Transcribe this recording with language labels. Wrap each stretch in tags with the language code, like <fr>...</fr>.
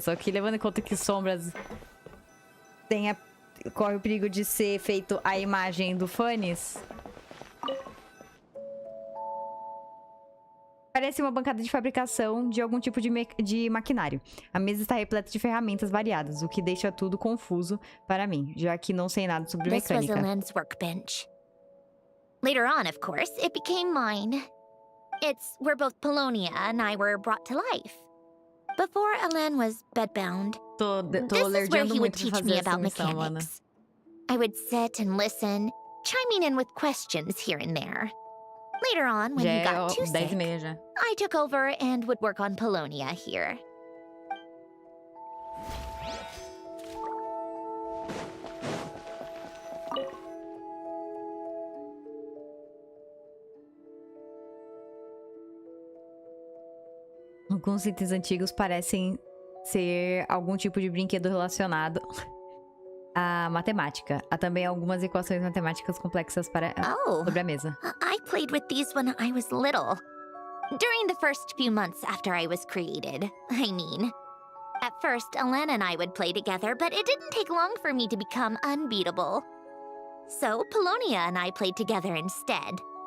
<pt>Só que levando em conta que sombras corre o perigo de ser feito a imagem do Fones. Parece uma bancada de fabricação de algum tipo de maquinário. A mesa está repleta de ferramentas variadas, o que deixa tudo confuso para mim, já que não sei nada sobre mecânica.</pt> <en>This was Alan's workbench. Later on, of course, it became mine. It's where both Polonia and I were brought to life. Before Alan was bedbound, this is where he would teach me about mechanics. I would sit and listen, chiming in with questions here and there. Later on, when he got too sick, I took over and would work on Polonia here.</en> <pt>Alguns itens antigos parecem ser algum tipo de brinquedo relacionado à matemática. Há também algumas equações matemáticas complexas sobre a mesa.</pt> <en>I played with these when I was little. During the first few months after I was created, I mean. At first, Alen and I would play together, but it didn't take long for me to become unbeatable. So, Polonia and I played together instead.</en>